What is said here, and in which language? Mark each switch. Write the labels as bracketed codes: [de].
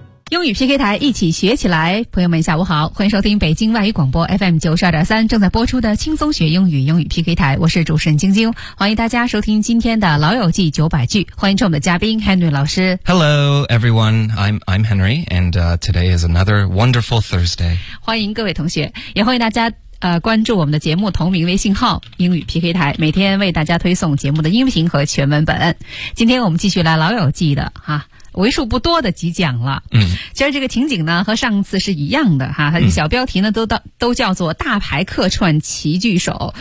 [zh] 英语 PK 台一起学起来，朋友们下午好，欢迎收听北京外语广播 FM92.3 正在播出的轻松学英语英语 PK 台，我是主持人晶晶，欢迎大家收听今天的老友记900句，欢迎我们的嘉宾 Henry 老师。 [en] Hello everyone, I'm Henry and today is another wonderful Thursday. [zh] 欢迎各位同学，也欢迎大家关注我们的节目同名微信号英语 PK 台，每天为大家推送节目的音频和全文本。今天我们继续来老友记的哈，为数不多的几讲了。嗯，其实这个情景呢和上次是一样的哈，它的小标题呢都叫做大牌客串齐聚首、